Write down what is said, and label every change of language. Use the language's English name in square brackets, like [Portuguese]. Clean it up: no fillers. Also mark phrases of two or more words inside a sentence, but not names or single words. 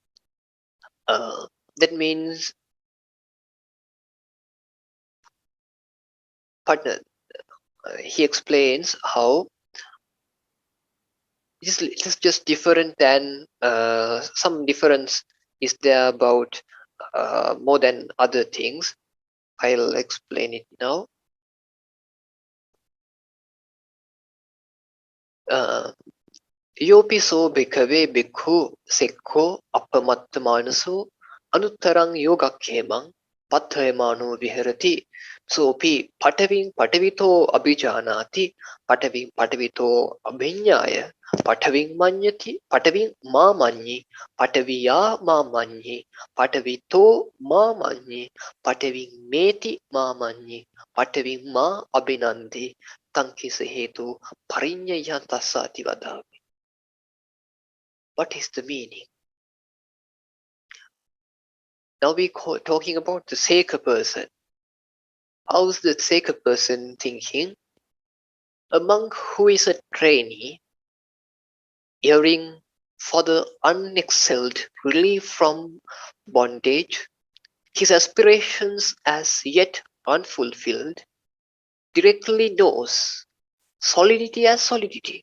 [English] That means partner. He explains how it is just different than some difference is there about more than other things. I'll explain it now. [Pali] Yopiso bhikkhave bhikkhu sekho appamattamanuso anuttarang yogakkemang patthayamano viharati. Sopi patavito abhijanati patavito abhinyaya pataving manyati pataving ma manyi pataviya ma manyi patavito ma manyi pataving meti ma manyi pataving ma abhinandi tankisa hetu parinyaya tasati vadami. [English] What is the meaning? Now we talking about the Seka person. How's the Seka person thinking? A monk who is a trainee, yearning for the unexcelled relief from bondage, his aspirations as yet unfulfilled, directly knows solidity as solidity.